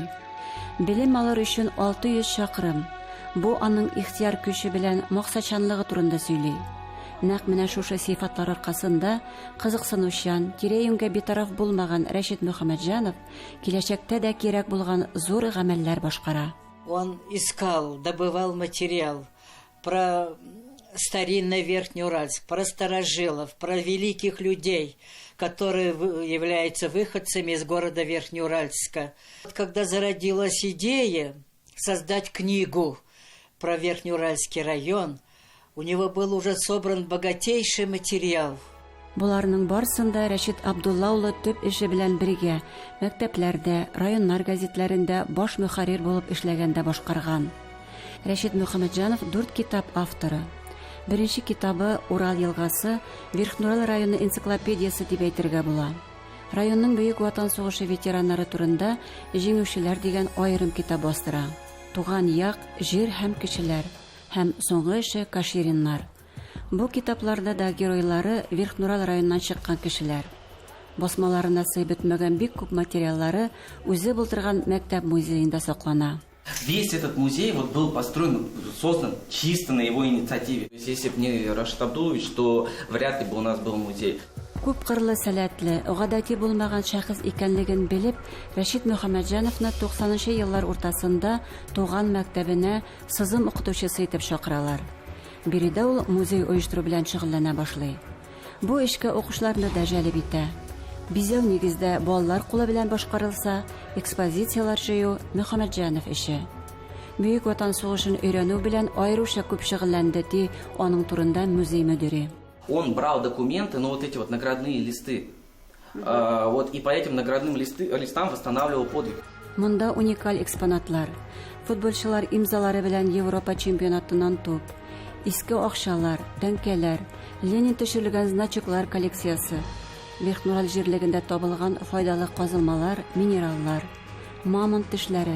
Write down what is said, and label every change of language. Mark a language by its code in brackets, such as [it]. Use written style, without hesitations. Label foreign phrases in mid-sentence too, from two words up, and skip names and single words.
[tt] Белем алыр өчен 600 чакрым. Бу аның ихтияр көче белән максатчанлыгы турында сөйли. Нәкъ менә шушы сыйфатлар аркасында кызыксынучан, тирә-юньгә битараф булмаган Рәшит Мөхәммәтҗанов киләчәктә дә кирәк булган зур гамәлләр башкара. [ru] Он искал, добывал материал про старинный Верхнеуральск, про старожилов, про великих людей, которые являются выходцами из города Верхнеуральска. Когда зародилась идея создать книгу про Верхнеуральский район, у него был уже собран богатейший материал. [tt] Буларның барсында Рәшит Абдулла улы төп эше белән бергә мәктәпләрдә, районнар газетләрендә баш мөхәррир булып эшләгәндә башкарган. Рәшит Мөхәммәтҗанов 4 китап авторы. Беренче китабы Урал елгасы Верхнурал районы энциклопедиясы дип әйтергә була. Районның бөек ватан сугышы ветераннары турында җиңүчеләр дигән аерым китап бастыра. Туган як, җир һәм кешеләр һәм соңгы эше Кашириннар. Бу китапларда да геройлары Верхнурал районыннан чыккан кешеләр. Басмаларына сый бетмәгән бик күп материаллары үзе булдырган мәктәп музеенда саклана. [ru] Весь этот музей был построен, создан чисто на его инициативе. Если бы не Рашид Абдулович, то вряд ли бы у нас был музей. [tt] Күп кырлы сәләтле, гадәти булмаган шәхес икәнлеген белеп, Рәшит Мөхәммәтҗановны 90-нчы еллар уртасында туган мәктәбенә сызым укытучысы итеп чакыралар. Биредә ул музей оештыру белән шөгыльләнә башлый. Бу эшкә укучыларны да җәлеп итә. Бизәү нигездә балалар кулы белән башкарылса, экспозициялар җыю Мөхәммәтҗанов эше. Бөек ватан сугышын өйрәнү белән аеруча күп шөгыльләнде ди аның турында музей мөдире. [ru] Он брал документы, ну вот эти вот наградные листы. И по этим наградным листам восстанавливал подвиг. [tt] Монда уникаль экспонатлар. Футболчылар имзалары белән Европа чемпионатыннан туп, иске акчалар, тәңкәләр, Ленин төшерелгән значоклар коллекциясы. Верхнурал җирлегендә табылган файдалы казылмалар, минераллар, мамонт тешләре.